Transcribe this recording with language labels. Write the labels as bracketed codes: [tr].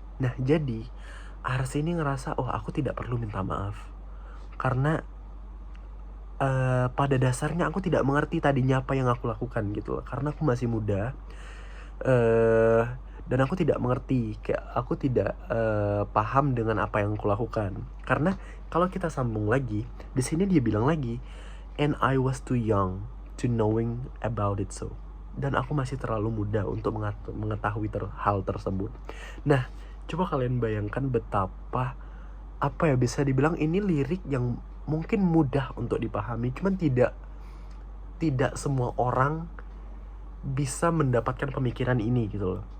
[id] Nah, jadi Ars ini ngerasa, oh aku tidak perlu minta maaf. Karena pada dasarnya aku tidak mengerti tadinya apa yang aku lakukan gitu loh. Karena aku masih muda. Dan aku tidak mengerti, kayak aku tidak paham dengan apa yang aku lakukan. Karena kalau kita sambung lagi, di sini dia bilang lagi, [en] and I was too young to knowing about it, so. [id] Dan aku masih terlalu muda untuk mengetahui hal tersebut. Nah, coba kalian bayangkan betapa, apa ya, bisa dibilang ini lirik yang mungkin mudah untuk dipahami, cuman tidak semua orang bisa mendapatkan pemikiran ini gitu loh.